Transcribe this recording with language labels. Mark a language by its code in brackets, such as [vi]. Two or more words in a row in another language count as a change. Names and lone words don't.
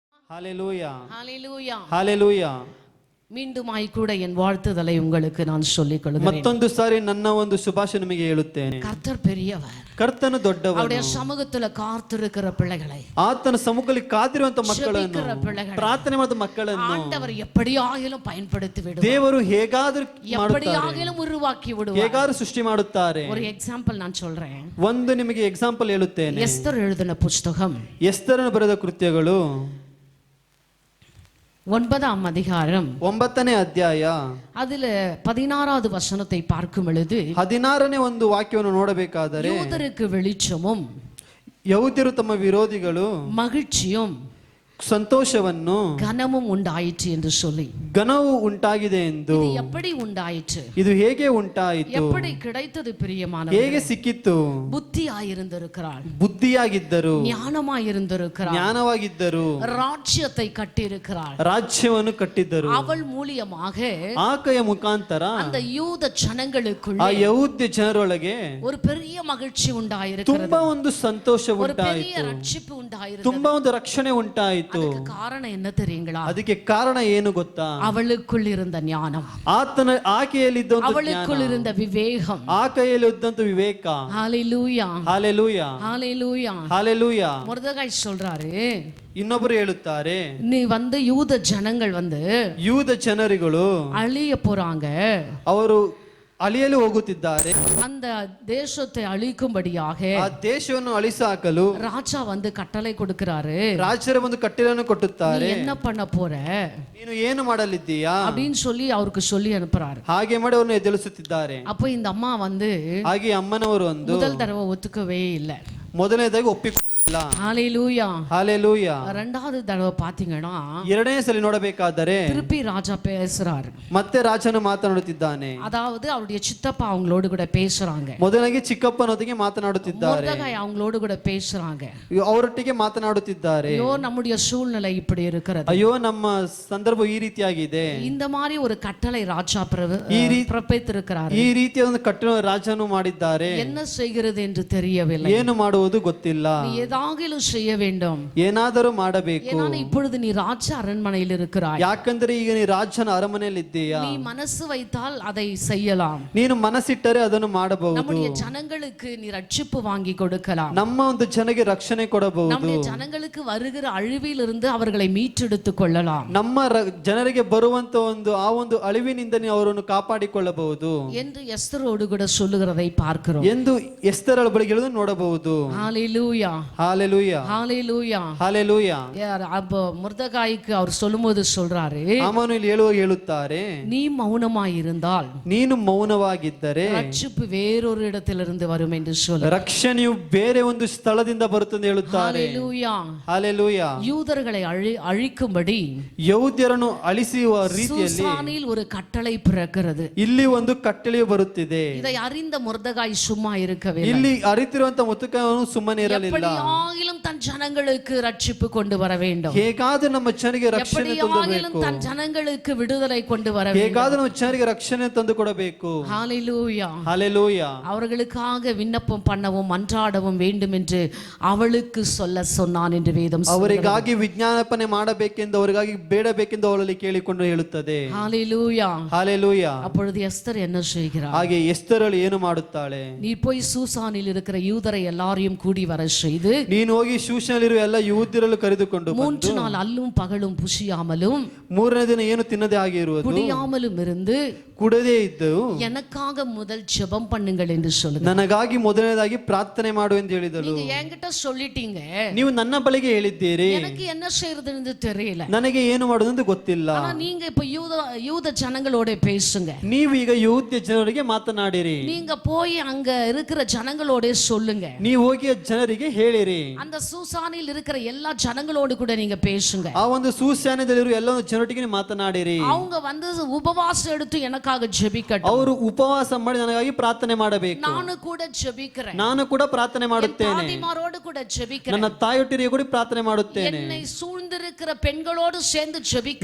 [ta] ஹalleluya ஹalleluya ஹalleluya. மீண்டுமாய் கூட என் வாழ்த்துதலை உங்களுக்கு நான் சொல்லிக் கொள்கிறேன். [kn] ಮತ್ತೊಂದು ಸಾರಿ ನನ್ನ ಒಂದು ಶುಭಾಶಯ ನಿಮಗೆ ಹೇಳುತ್ತೇನೆ. [ta] கர்த்தர் பெரியவர், [kn] ಕರ್ತನು ದೊಡ್ಡವನು. [ta] அவருடைய சமூகத்துல காத்திருக்கிற பிள்ளைகளை, [kn] ಆತನ ಸಮ್ಮುಖದಲ್ಲಿ ಕಾದಿರುವಂತ ಮಕ್ಕಳನ್ನು, [ta] ಜಪಿக்கிற பிள்ளைகளை [kn] ಪ್ರಾರ್ಥನೆ ಮಾಡಿದ ಮಕ್ಕಳನ್ನು [ta] ஆண்டவர் எப்படியாகிலும் பயன்படுத்தி விடுவார். [kn] ದೇವರು ಹೇಗಾದರೂ [ta] எப்படியாகிலும் உருவாக்கி விடுவார். [kn] ಹೇಗಾದರೂ ಸೃಷ್ಟಿ ಮಾಡುತ್ತಾರೆ. [ta] ஒரு எக்ஸாம்பிள் நான் சொல்றேன். [kn] ಒಂದು ನಿಮಗೆ ಎಕ್ಸಾಂಪಲ್ ಹೇಳುತ್ತೇನೆ. [ta] எஸ்தர் எழுதின புத்தகம், [kn] ಎಸ್ತರನು ಬರೆದ ಕೃತ್ಯಗಳು [ta] 9ஆம் அதிகாரம் [kn] 9ನೇ ಅಧ್ಯಾಯ [ta] அதுல 16வது வசனத்தை பார்க்கும் பொழுது [kn] 16ನೇ ಒಂದು ವಾಕ್ಯವನ್ನು ನೋಡಬೇಕಾದರೆ, [ta] யூதருக்கு வெளிச்சமும் [kn] ಯಹೂದ್ಯರು ತಮ್ಮ ವಿರೋಧಿಗಳು [ta] மகிழ்ச்சியும் [kn] ಸಂತೋಷವನ್ನು [ta] கனமும் உண்டாயிற்று என்று சொல்லி, [kn] ಘನವು ಉಂಟಾಗಿದೆ ಎಂದು. [ta] இது எப்படி உண்டாயிற்று, [kn] ಇದು ಹೇಗೆ ಉಂಟಾಯಿತು, [ta] எப்படி கிடைத்தது பிரியமானவர்களே? [kn] ಹೇಗೆ ಸಿಕ್ಕಿತ್ತು? [ta] புத்தியாயிருந்திருக்கிறாள், [kn] ಬುದ್ಧಿಯಾಗಿದ್ದರು, [ta] ஞானமாயிருந்திருக்கிறாள், [kn] ಜ್ಞಾನವಾಗಿದ್ದರು, [ta] ராஜ்யத்தை கட்டியிருக்கிறாள். [kn] ರಾಜ್ಯವನ್ನು ಕಟ್ಟಿದ್ದರು. [ta] அவள் மூலியமாக [kn] ಆಕೆಯ ಮುಖಾಂತರ [ta] அந்த யூத [kn] ಆ [ta] ஜனங்களுக்குள்ளே [kn] ಯಹೂದ್ಯ ಜನರೊಳಗೆ [ta] ஒரு பெரிய மகிழ்ச்சி உண்டாயிருக்கிறது, [kn] ತುಂಬಾ ಒಂದು ಸಂತೋಷ [ta] ஒரு பெரிய [kn] ಉಂಟಾಯಿತು, [ta] ரட்சிப்பு உண்டாயிருக்கிறது. [kn] ತುಂಬಾ ಒಂದು ರಕ್ಷಣೆ ಉಂಟಾಯಿತು. [ta] அதுக்கு காரணம் என்ன தெரியுங்களா? [kn] ಅದಕ್ಕೆ ಕಾರಣ ಏನು ಗೊತ್ತಾ? [ta] அவளுக்குள் இருந்த ஞானம், [kn] ಆಕೆಯಲ್ಲಿದ್ದ [ta] அவளுக்குள் இருந்த விவேகம், [kn] ಆಕೆಯಲ್ಲಿ ಇದ್ದಂತ ವಿವೇಕ. [ta] ஹalleluya [kn] ಹಾಲೆಲೂಯಾ [ta] ஹalleluya. [kn] ಹಾಲೆಲೂಯಾ. [ta] மொர்தெகாய் சொல்றாரு, [kn] ಇನ್ನೊಬ್ಬರು ಹೇಳುತ್ತಾರೆ, [ta] நீ யூத ஜனங்கள் [kn] ಯೂದ ಜನರುಗಳು [ta] அழிய போறாங்க, [kn] ಅವರು ಅಳಿಯಲು ಹೋಗುತ್ತಿದ್ದಾರೆ. [ta] அந்த தேசத்தை அழிக்கும்படியாக [kn] ಆ ದೇಶವನ್ನು ಅಳಿಸಾಕಲು [ta] ராஜா கட்டளை கொடுக்கிறாரு. [kn] ರಾಜರ ಒಂದು ಕಟ್ಟಳೆಯನ್ನು ಕೊಟ್ಟುತ್ತಾರೆ. [ta] நீ என்ன பண்ண போற, [kn] ನೀನು ಏನು ಮಾಡಲಿದ್ದೀಯಾ [ta] அப்படின்னு சொல்லி அவருக்கு சொல்லி அனுப்புறாரு. [kn] ಹಾಗೆ ಮಾಡಿ ಅವರನ್ನು ಎದುರಿಸುತ್ತಿದ್ದಾರೆ. [ta] அப்போ இந்த அம்மா [kn] ಹಾಗೆ ಅಮ್ಮನವರು ಒಂದು [ta] முதல் தடவை ஒத்துக்கவே இல்லை, [kn] ಮೊದಲನೇದಾಗಿ ಒಪ್ಪಿಕೊಳ್ಳ. [ta] ஹalleluya ஹalleluya. இரண்டாவது தடவை பாத்தீங்கன்னா, [kn] ಎರಡನೇ ಸಲ ನೋಡಬೇಕಾದರೆ [ta] திருப்பி ராஜா பேசுறாரு, [kn] ಮತ್ತೆ ರಾಜನು ಮಾತನಾಡುತ್ತಿದ್ದಾನೆ. [ta] அதாவது அவருடைய சித்தப்பா அவங்களோடு கூட பேசுறாங்க, [kn] ಮೊದಲಾಗಿ ಚಿಕ್ಕಪ್ಪನೊಂದಿಗೆ ಮಾತನಾಡುತ್ತಿದ್ದಾರೆ, [ta] மொர்தெகாய் அவங்களோடு கூட பேசுறாங்க. [kn] ಅವರೊಟ್ಟಿಗೆ ಮಾತನಾಡುತ್ತಿದ್ದಾರೆ. [ta] ஐயோ நம்முடைய சூழ்நிலை இப்படி இருக்கிறது, [kn] ಅಯ್ಯೋ ನಮ್ಮ ಸಂದರ್ಭ ಈ ರೀತಿಯಾಗಿದೆ, [ta] இந்த மாதிரி ஒரு கட்டளை ராஜா பிறப்பித்திருக்கிறார், [kn] ಈ ರೀತಿಯ ಒಂದು ಕಟ್ಟಳೆ ರಾಜನು ಮಾಡಿದ್ದಾರೆ. [ta] என்ன செய்கிறது என்று தெரியவில்லை, [kn] ಏನು ಮಾಡುವುದು ಗೊತ್ತಿಲ್ಲ, [ta] நீ ஏதாகிலும் செய்ய வேண்டும், [kn] ಏನಾದರೂ ಮಾಡಬೇಕು. [ta] ஏன்னா இப்பொழுது நீ ராஜ அரண்மனையில் இருக்கிறாய், [kn] ಯಾಕಂದ್ರೆ ಈಗ ನೀ ರಾಜನ ಅರಮನೆಯಲ್ಲಿ ಇದ್ದೀಯಾ, [ta] நீ மனசு வைத்தால் அதை செய்யலாம், [kn] ನೀನು ಮನಸ್ಸಿಟ್ಟರೆ ಅದನ್ನು ಮಾಡಬಹುದು, [ta] நம்முடைய ஜனங்களுக்கு நீ ரட்சிப்பு வாங்கி கொடுக்கலாம், [kn] ನಮ್ಮ ಒಂದು ಜನಗೆ ರಕ್ಷಣೆ ಕೊಡಬಹುದು, [ta] நம்முடைய ஜனங்களுக்கு வருகிற அழிவிலிருந்து அவர்களை மீட்டெடுத்துக் கொள்ளலாம், [kn] ನಮ್ಮ ಜನರಿಗೆ ಬರುವಂತ ಆ ಒಂದು ಅಳಿವಿನಿಂದ ನೀವು ಅವರನ್ನು ಕಾಪಾಡಿಕೊಳ್ಳಬಹುದು [ta] என்று எஸ்தரோடு கூட சொல்லுகிறதை பார்க்கிறோம் [kn] ಎಂದು ಎಸ್ತರಳ ಬಳಿ ಹೇಳುವುದನ್ನು ನೋಡಬಹುದು. [ta] ஹalleluya ஹalleluya ஹalleluya ஹalleluya. அப்போ மொர்தெகாய்க்கு அவர் சொல்லும்போது சொல்றாரு, [kn] ಆಮನು ಇಲ್ಲಿ ಹೇಳುತ್ತಾರೆ, [ta] நீ மௌனமாய் இருந்தால் [kn] ನೀನು ಮೌನವಾಗಿದ್ದರೆ [ta] ரட்சிப்பு வேறொரு இடத்திலிருந்து வரும் என்று சொல்ல, [kn] ರಕ್ಷಣೆಯು ಬೇರೆ ಒಂದು ಸ್ಥಳದಿಂದ ಬರುತ್ತದೆ ಹೇಳುತ್ತಾರೆ. [ta] ஹalleluya ஹalleluya. யூதர்களை அழிக்கும்படி [kn] ಯಹೂದ್ಯರನ್ನು ಅಳಿಸುವ ರೀತಿಯಲ್ಲಿ [ta] சூசானில் ஒரு கட்டளை பிறக்கிறது. [kn] ಇಲ್ಲಿ ಒಂದು ಕಟ್ಟಳೆಯು ಬರುತ್ತಿದೆ. [ta] இதை அறிந்த மொர்தெகாய் சும்மா இருக்கவே, [kn] ಇಲ್ಲಿ ಅರಿತಿರುವಂತ ಮುತ್ತುಕನು ಸುಮ್ಮನೆ ಇರಲಿಲ್ಲ. [ta] எப்படியாகிலும் தன் ஜனங்களுக்கு ரட்சிப்பு கொண்டு வர வேண்டும், [kn] ಹೇಗಾದರೂ ನಮ್ಮ ಜನರಿಗೆ ರಕ್ಷಣೆ [ta] எப்படியாகிலும் தன் ஜனங்களுக்கு விடுதலை கொண்டு வர வேண்டும், [kn] ಹೇಗಾದರೂ ನಮ್ಮ ಜನರಿಗೆ ರಕ್ಷಣೆ ತಂದು ಕೊಡಬೇಕು. [ta] ஹalleluya ஹalleluya. அவர்களுக்காக விண்ணப்பம் பண்ணவும் மன்றாடவும் வேண்டும் என்று அவளுக்கு சொல்ல சொன்னான் என்று வேதம் [kn] ಅವರಿಗಾಗಿ ವಿಜ್ಞಾಪನೆ ಮಾಡಬೇಕೆಂದು, ಅವರಿಗಾಗಿ ಬೇಡಬೇಕೆಂದು ಅವಳಲ್ಲಿ ಕೇಳಿಕೊಂಡು ಹೇಳುತ್ತದೆ. [ta] ஹalleluya ஹalleluya. அப்பொழுது எஸ்தர் என்ன செய்கிறார், [kn] ಹಾಗೆ ಎಸ್ತರಳು ಏನು ಮಾಡುತ್ತಾಳೆ, [ta] நீ போய் சூசானில் இருக்கிற யூதரை எல்லாரையும் கூடி வர செய்து, [kn] ನೀನು ಹೋಗಿ ಶೂಷನಲ್ಲಿರುವ ಎಲ್ಲ ಯಹೂದ್ಯರನ್ನು ಕರೆದುಕೊಂಡು [ta] 3 நாள் அல்லும் பகலும் புசியாமலும் [kn] ಮೂರನೇ ದಿನ ಏನು ತಿನ್ನದೇ ಆಗಿರುವುದು, [ta] குடியாமலும் இருந்து [kn] ಕುಡದೇ ಇದ್ದು [ta] எனக்காக முதல் ஜெபம் பண்ணுங்கள் என்று சொல்லுங்க. [kn] ನನಗಾಗಿ ಮೊದಲನೇದಾಗಿ ಪ್ರಾರ್ಥನೆ ಮಾಡು ಎಂದು ಹೇಳಿದಳು. [ta] நீங்க என்கிட்ட சொல்லிட்டீங்க, [kn] ನೀವು ನನ್ನ ಬಳಿಗೆ ಹೇಳಿದ್ದೀರಿ, [ta] எனக்கு என்ன செய்யறதுன்னு தெரியல, [kn] ನನಗೆ ಏನು ಮಾಡೋದು ಗೊತ್ತಿಲ್ಲ. [ta] ஆனா நீங்க இப்ப யூத ஜனங்களோட பேசுங்க, [kn] ನೀವು ಈಗ ಯಹೂದ್ಯ ಜನರಿಗೆ ಮಾತನಾಡಿರಿ, [ta] நீங்க போய் அங்க இருக்கிற ஜனங்களோட சொல்லுங்க, [kn] ನೀವು ಹೋಗಿ ಜನರಿಗೆ ಹೇಳಿರಿ, [ta] அந்த சூசானில் இருக்கிற எல்லா ஜனங்களோடு கூட நீங்க பேசுங்க, [kn] ಆ ಒಂದು ಸೂಸ್ಯಾನದಲ್ಲಿರುವ ಎಲ್ಲ ಜನರೊಟ್ಟಿಗೆ ಮಾತನಾಡಿರಿ, [ta] அவங்க உபவாசம் எடுத்து எனக்காக ஜெபிக்கட்டும், [kn] ಅವರು ಉಪವಾಸ ಮಾಡಿ ನನಗಾಗಿ ಪ್ರಾರ್ಥನೆ ಮಾಡಬೇಕು, ನಾನು ಕೂಡ ஜெபிக்கிறேன், ನಾನು ಕೂಡ ಪ್ರಾರ್ಥನೆ ಮಾಡುತ್ತೇನೆ, [ta] தாதிமாரோடு கூட ஜெபிக்கிறேன், [kn] ನನ್ನ ತಾಯೊಟ್ಟಿಗೆ ಕೂಡ ಪ್ರಾರ್ಥನೆ ಮಾಡುತ್ತೇನೆ, [ta] என்னை சூழ்ந்திருக்கிற இருக்கிற பெண்களோடு சேர்ந்து ஜெபிக்கிறேன்.